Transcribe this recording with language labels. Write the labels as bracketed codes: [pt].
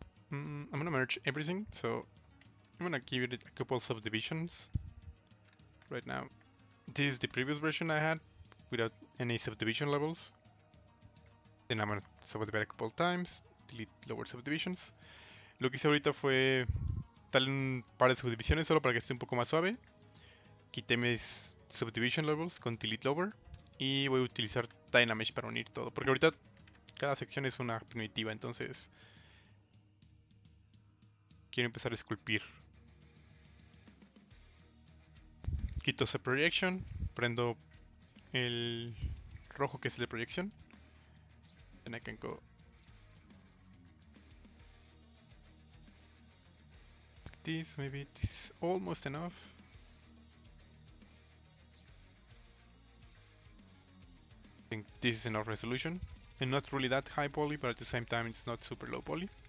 [en] I'm gonna merge everything, so I'm gonna give it a couple subdivisions right now. This is the previous version I had without any subdivision levels. Then I'm gonna subdivide a couple times, delete lower subdivisions. [es] Lo que hice ahorita fue darle un par de subdivisiones solo para que esté un poco más suave. Quité mis subdivision levels con delete lower y voy a utilizar Dynamesh para unir todo, porque ahorita cada sección es una primitiva, entonces quiero empezar a esculpir. Quito ese projection, prendo el rojo que es el de proyección. [en] Then I can go like this, maybe this is almost enough. I think this is enough resolution. And not really that high poly, but at the same time it's not super low poly.